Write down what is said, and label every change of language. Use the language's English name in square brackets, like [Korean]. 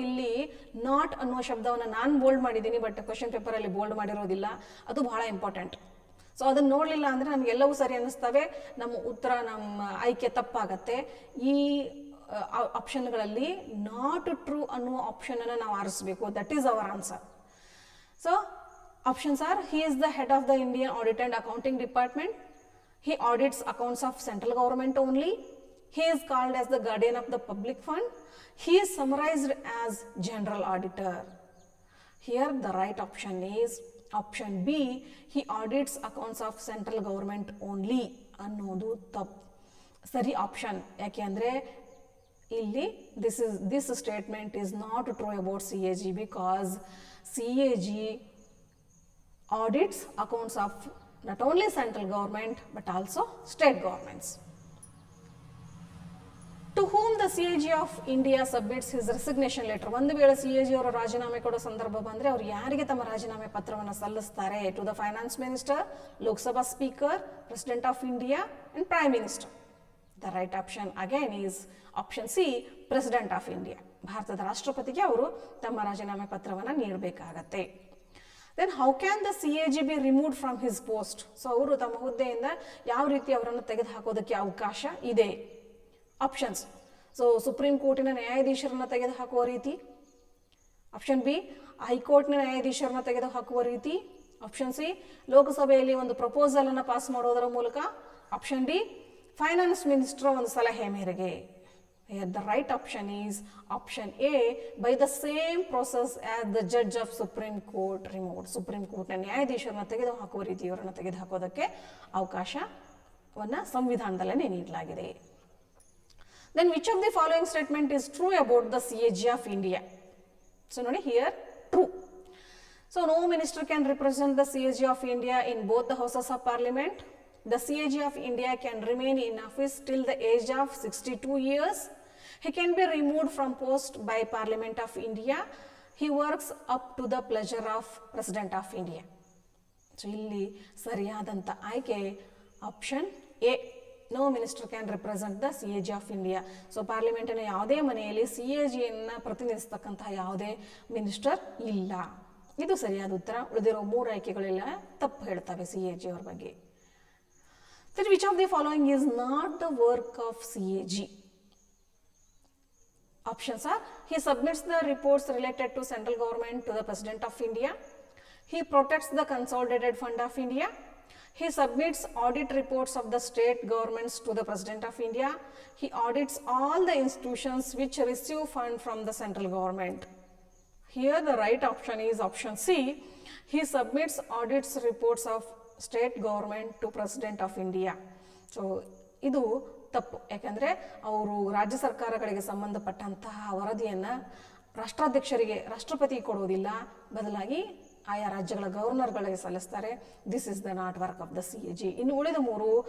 [Kannada] ಇಲ್ಲಿ ನಾಟ್ ಅನ್ನುವ ಶಬ್ದವನ್ನು ನಾನು ಬೋಲ್ಡ್ ಮಾಡಿದ್ದೀನಿ, ಬಟ್ ಕ್ವಶನ್ ಪೇಪರಲ್ಲಿ ಬೋಲ್ಡ್ ಮಾಡಿರೋದಿಲ್ಲ. ಅದು ಬಹಳ ಇಂಪಾರ್ಟೆಂಟ್. ಸೊ ಅದನ್ನು ನೋಡಲಿಲ್ಲ ಅಂದರೆ ನಮಗೆಲ್ಲವೂ ಸರಿ ಅನ್ನಿಸ್ತವೆ, ನಮ್ಮ ಉತ್ತರ, ನಮ್ಮ ಆಯ್ಕೆ ತಪ್ಪಾಗತ್ತೆ. ಈ ಆಪ್ಷನ್ಗಳಲ್ಲಿ ನಾಟ್ ಟ್ರೂ ಅನ್ನುವ ಆಪ್ಷನನ್ನು ನಾವು ಆರಿಸಬೇಕು. [English] That is our answer. So options are: he is the head of the Indian Audit and Accounting Department. He audits accounts of central government only. He is called as the guardian of the public fund. He is summarized as general auditor. Here the right option is option B. He audits accounts of central government only [Kannada] ಅನ್ನೋದು ತಪ್ಪು. ಸರಿ option. ಯಾಕೆ ಅಂದರೆ ಇಲ್ಲಿ [English] this statement is not true about CAG because CAG audits accounts of not only central government but also state governments. To whom the CAG of India submits his resignation letter? [Kannada] ಒಂದು ವೇಳೆ CAG ಅವರು ರಾಜೀನಾಮೆ ಕೊಡೋ ಸಂದರ್ಭ ಬಂದರೆ ಅವರು ಯಾರಿಗೆ ತಮ್ಮ ರಾಜೀನಾಮೆ ಪತ್ರವನ್ನು ಸಲ್ಲಿಸ್ತಾರೆ? [English] To the finance minister, Lok Sabha speaker, president of India and prime minister. The right option again is option C, president of India. [Kannada] ಭಾರತದ ರಾಷ್ಟ್ರಪತಿಗೆ ಅವರು ತಮ್ಮ ರಾಜೀನಾಮೆ ಪತ್ರವನ್ನು ನೀಡಬೇಕಾಗತ್ತೆ. [English] Then how can the CAG be removed from his post? [Kannada] So ಅವರು ತಮ್ಮ ಹುದ್ದೆಯಿಂದ ಯಾವ ರೀತಿ ಅವರನ್ನು ತೆಗೆದುಹಾಕೋದಕ್ಕೆ ಅವಕಾಶ ಇದೆ? ಆಪ್ಷನ್ಸ್: ಸೊ ಸುಪ್ರೀಂ ಕೋರ್ಟಿನ ನ್ಯಾಯಾಧೀಶರನ್ನು ತೆಗೆದುಹಾಕುವ ರೀತಿ. ಆಪ್ಷನ್ ಬಿ, ಹೈಕೋರ್ಟ್ನ ನ್ಯಾಯಾಧೀಶರನ್ನು ತೆಗೆದುಹಾಕುವ ರೀತಿ. ಆಪ್ಷನ್ ಸಿ, ಲೋಕಸಭೆಯಲ್ಲಿ ಒಂದು ಪ್ರಪೋಸಲನ್ನು ಪಾಸ್ ಮಾಡೋದರ ಮೂಲಕ. ಆಪ್ಷನ್ ಡಿ, ಫೈನಾನ್ಸ್ ಮಿನಿಸ್ಟರ್ ಒಂದು ಸಲಹೆ ಮೇರೆಗೆ. [English] The right option is option A, by the same process as the judge of Supreme Court removed. [Kannada] Supreme ಕೋರ್ಟ್ನ ನ್ಯಾಯಾಧೀಶರನ್ನು ತೆಗೆದುಹಾಕುವ ರೀತಿ ಇವರನ್ನು ತೆಗೆದುಹಾಕೋದಕ್ಕೆ ಅವಕಾಶವನ್ನು ಸಂವಿಧಾನದಲ್ಲೇ ನೀಡಲಾಗಿದೆ. [English] Then which of the following statement is true about the CAG of India? So ನೋಡಿ, here true. So no minister can represent the CAG of India in both the houses of parliament. The CAG of India can remain in office till the age of 62 years. He can be removed from post by Parliament of India. He works up to the pleasure of President of India. [Kannada] So ಇಲ್ಲಿ ಸರಿಯಾದಂಥ ಆಯ್ಕೆ option A. [English] No minister can represent the CAG of India. [Kannada] So ಪಾರ್ಲಿಮೆಂಟಿನ ಯಾವುದೇ ಮನೆಯಲ್ಲಿ CAGಯನ್ನು ಪ್ರತಿನಿಧಿಸ್ತಕ್ಕಂತಹ ಯಾವುದೇ minister ಇಲ್ಲ. ಇದು ಸರಿಯಾದ ಉತ್ತರ. ಉಳಿದಿರೋ 3 ಆಯ್ಕೆಗಳೆಲ್ಲ ತಪ್ಪು ಹೇಳ್ತವೆ CAG ಅವ್ರ ಬಗ್ಗೆ. [English] Then which of the following is not the work of CAG? Options are: he submits the reports related to central government to the President of India. He protects the consolidated fund of India. He submits audit reports of the state governments to the President of India. He audits all the institutions which receive fund from the central government. Here the right option is option C. He submits audits reports of state government to president of India. [Kannada] So ಇದು ತಪ್ಪು. ಯಾಕಂದರೆ ಅವರು ರಾಜ್ಯ ಸರ್ಕಾರಗಳಿಗೆ ಸಂಬಂಧಪಟ್ಟಂತಹ ವರದಿಯನ್ನು ರಾಷ್ಟ್ರಾಧ್ಯಕ್ಷರಿಗೆ, ರಾಷ್ಟ್ರಪತಿಗೆ ಕೊಡೋದಿಲ್ಲ, ಬದಲಾಗಿ ಆಯಾ ರಾಜ್ಯಗಳ ಗವರ್ನರ್ಗಳಿಗೆ ಸಲ್ಲಿಸ್ತಾರೆ. [English] This is the not work of the CAG. [Kannada] ಇನ್ನು ಉಳಿದ 3